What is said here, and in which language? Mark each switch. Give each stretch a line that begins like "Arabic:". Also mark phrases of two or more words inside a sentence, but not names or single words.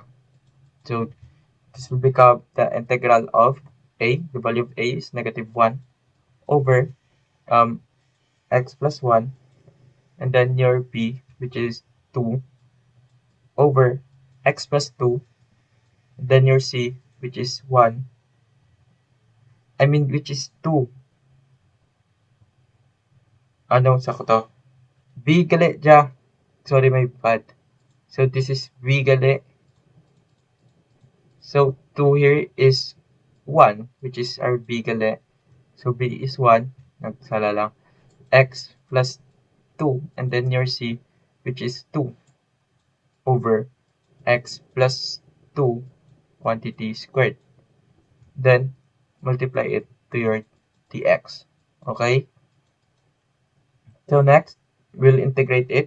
English: So this will become the integral of a, the value of a is negative 1 over x plus 1, and then your b, which is 2, over x plus 2, and then your c, which is 1, which is 2.
Hiligaynon: Ano sa ko to? B gali dya.
English: Sorry, my bad. So this is b gali. So 2 here is 1, which is our b gali. So b is 1.
Hiligaynon: Nagsala lang.
English: X plus 2, and then your c, which is 2, over x plus 2 quantity squared. Then multiply it to your dx. Okay? So next, we'll integrate it.